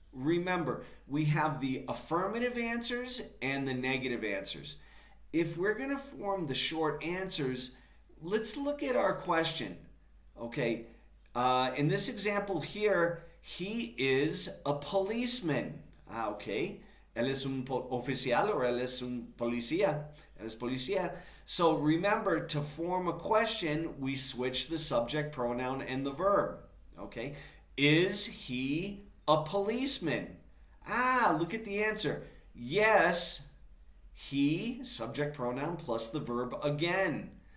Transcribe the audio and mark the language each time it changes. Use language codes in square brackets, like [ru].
[en] Remember, we have the affirmative answers and the negative answers. If we're going to form the short answers, let's look at our question. Okay, in this example here, he is a policeman. [es] Okay, él es un oficial or él es un policía. Él es policía. [en] So remember, to form a question, we switch the subject pronoun and the verb. Okay, is he a policeman? Look at the answer. Yes, he, subject pronoun plus the verb again.